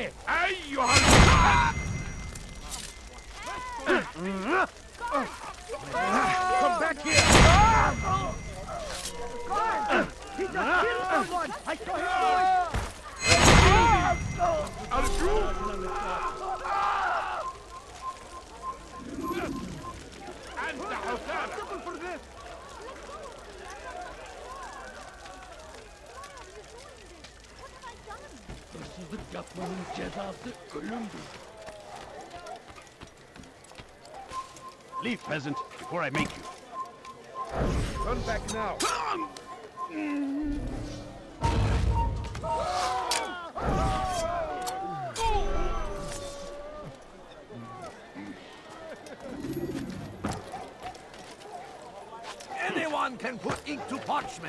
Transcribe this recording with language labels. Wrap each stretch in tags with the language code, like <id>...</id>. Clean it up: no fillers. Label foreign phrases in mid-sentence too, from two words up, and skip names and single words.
<en>أيها Come back here! He just killed someone! I saw him do</en> <ar>أرجوك! أنت حسالة!</ar> <tr>Hırsızlık yapmanın cezası ölümdür.</tr> <en>Leave, peasant, before I make you. Turn back now! Anyone can put ink to parchment.</en>